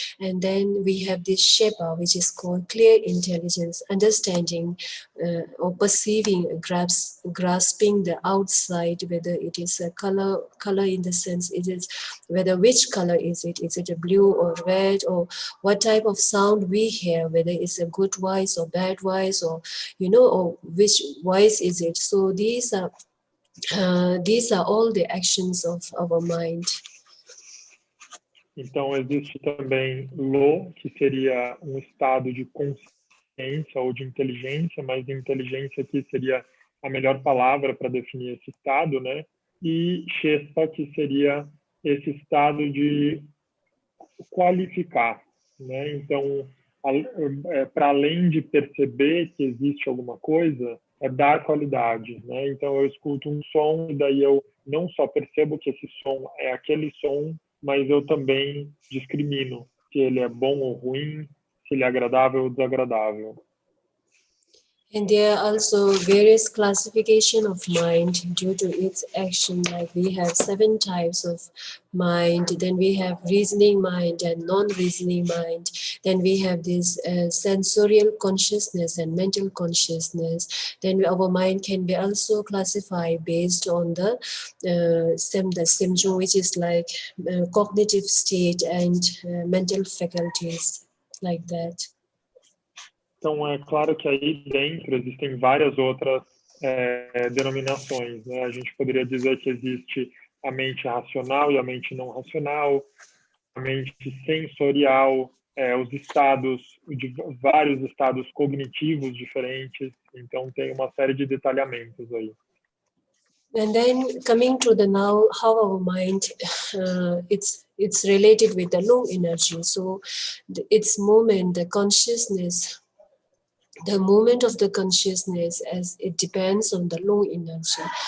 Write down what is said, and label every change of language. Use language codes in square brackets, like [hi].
[en] And then we have this shepa, which is called clear intelligence, understanding or perceiving, grasping the outside, whether it is a color in the sense, whether which color is it a blue or red, or what type of sound we hear, whether it's a good voice or bad voice, or or which voice is it. So these are all the actions of our mind. [pt] Então, existe também lo, que seria um estado de consciência ou de inteligência, mas inteligência aqui seria a melhor palavra para definir esse estado, né? E shespa, que seria esse estado de qualificar, né? Então, para além de perceber que existe alguma coisa, é dar qualidade, né? Então eu escuto um som e daí eu não só percebo que esse som é aquele som, mas eu também discrimino se ele é bom ou ruim, se ele é agradável ou desagradável. [en] And there are also various classification of mind due to its action. Like we have 7 types of mind. Then we have reasoning mind and non-reasoning mind. Then we have this sensorial consciousness and mental consciousness. Then our mind can be also classified based on the semjo, which is like cognitive state and mental faculties, like that. [pt] Então, é claro que aí dentro existem várias outras denominações, né? A gente poderia dizer que existe a mente racional e a mente não racional, a mente sensorial, os estados, vários estados cognitivos diferentes. Então, tem uma série de detalhamentos aí. [en] And then coming to the now, how our mind, it's related with the low energy. So its movement, the consciousness, the movement of the consciousness as it depends on the lung energy.